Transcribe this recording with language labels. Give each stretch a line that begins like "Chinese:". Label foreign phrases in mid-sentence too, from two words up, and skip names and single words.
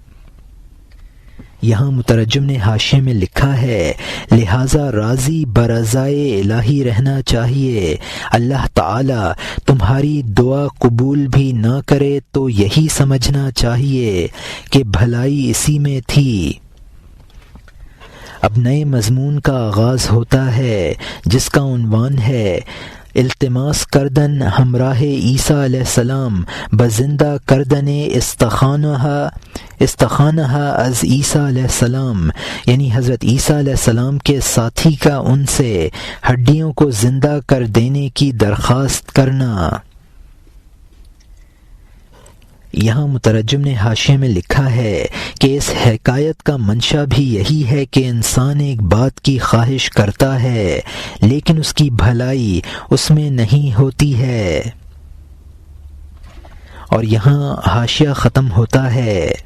Urdu: یہاں مترجم نے حاشیے میں لکھا ہے لہٰذا راضی برضائے الہی رہنا چاہیے، اللہ تعالی تمہاری دعا قبول بھی نہ کرے تو یہی سمجھنا چاہیے کہ بھلائی اسی میں تھی۔ اب نئے مضمون کا آغاز ہوتا ہے جس کا عنوان ہے
Persian: التماس کردن ہمراہ عیسیٰ
Arabic: علیہ السلام
Persian: بزندہ کردن استخانہ از عیسیٰ
Arabic: علیہ السلام،
Urdu: یعنی حضرت عیسیٰ
Arabic: علیہ السلام
Urdu: کے ساتھی کا ان سے ہڈیوں کو زندہ کر دینے کی درخواست کرنا۔ یہاں مترجم نے حاشیے میں لکھا ہے کہ اس حکایت کا منشا بھی یہی ہے کہ انسان ایک بات کی خواہش کرتا ہے لیکن اس کی بھلائی اس میں نہیں ہوتی ہے، اور یہاں حاشیہ ختم ہوتا ہے۔